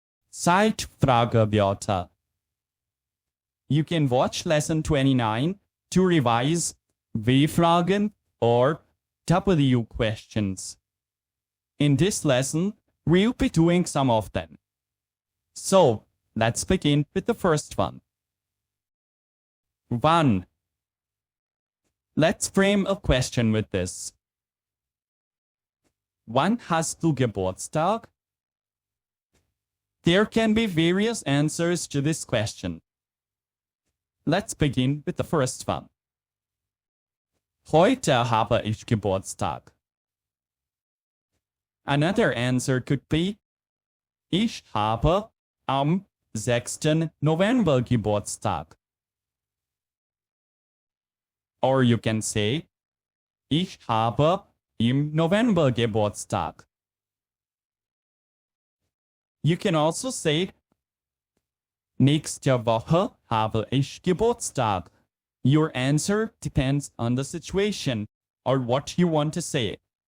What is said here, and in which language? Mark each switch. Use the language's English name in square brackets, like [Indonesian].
[German] Zeit, Fragewörter. [English] You can watch lesson 29 to revise W-Fragen or W questions. In this lesson, we'll be doing some of them. So, let's begin with the first one. Wann? Let's frame a question with this. [German] Wann hast du Geburtstag? [English] There can be various answers to this question. Let's begin with the first one. [German] Heute habe ich Geburtstag. [English] Another answer could be, [German] ich habe am 6. November Geburtstag. [English] Or you can say, [German] ich habe im November Geburtstag. [English] You can also say, [German] nächste Woche habe ich Geburtstag. [English] Your answer depends on the situation or what you want to say.